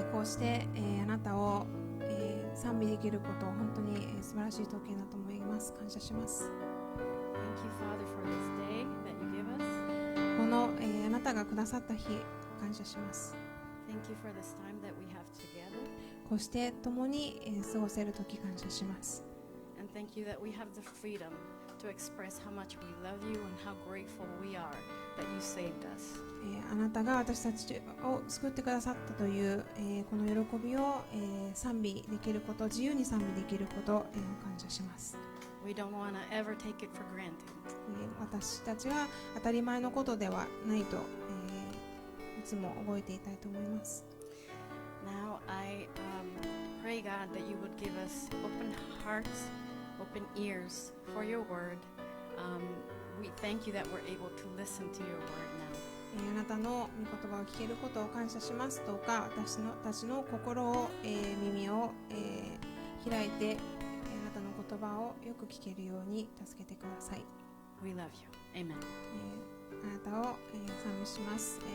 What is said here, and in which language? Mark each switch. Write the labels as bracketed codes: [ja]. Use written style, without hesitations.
[ja] して、あなたを、賛美できることを本当に、素晴らしい統計だと思います。感謝します。 [en] Thank you, Father, for this day that you give us. [ja] この、あなたがくださった日、感謝します。 [en] Thank you for this time that we have together. [ja] こうして共に、過ごせる時感謝します。 [en] And thank you that we have the freedom to express how much we love you and how grateful we are that you saved us. [ja] あなたが私たちを救ってくださったという、この喜びを、賛美できること、自由に賛美できること、感謝します。 [en] We don't want to ever take it for granted. [ja] 私たちは当たり前のことではないと、いつも覚えていたいと思います。 [en] Now I pray, God, that you would give us open hearts, open ears for your word. We thank you that we're able to listen to your word now. [ja] あなたの御言葉を聞けることを感謝します。どうか私たちの心を、耳を、開いて、あなたの言葉をよく聞けるように助けてください。 [en] We love you. Amen. [ja] あなたを、賛美します。